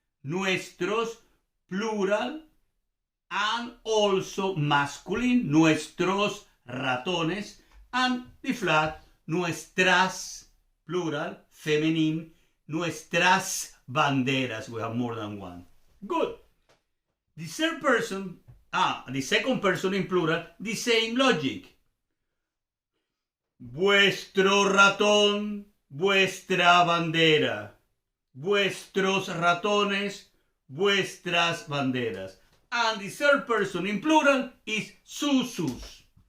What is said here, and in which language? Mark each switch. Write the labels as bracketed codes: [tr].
[en] nuestros, plural, and also masculine, [es] nuestros ratones, [en] and the flat, nuestras, plural, feminine, [es] nuestras banderas. [en] We have more than one. Good. The third person, the second person in plural, the same logic. [es] Vuestro ratón, vuestra bandera. Vuestros ratones, vuestras banderas. [en] And the third person in plural is sus.